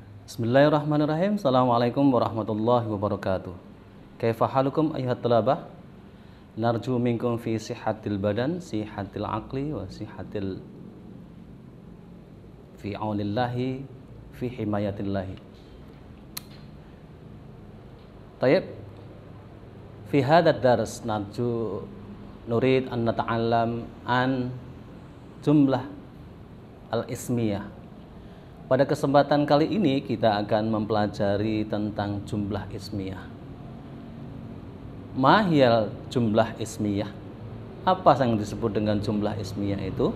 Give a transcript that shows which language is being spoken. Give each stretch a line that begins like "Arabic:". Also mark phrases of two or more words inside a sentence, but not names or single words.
Arabic: بسم الله الرحمن الرحيم. السلام عليكم ورحمة الله وبركاته. كيف حالكم أيها الطلبة? نرجو منكم في صحة البدن، صحة العقل وصحة في عون الله في حماية الله. طيب. في هذا الدرس نرجو نريد أن نتعلم الجملة الاسمية.
Indonesian: Pada kesempatan kali ini kita akan mempelajari tentang
Arabic: جملة اسمية. ما هي الجملة الاسمية.
Indonesian: Apa yang disebut dengan
Arabic: جملة اسمية
Indonesian: itu?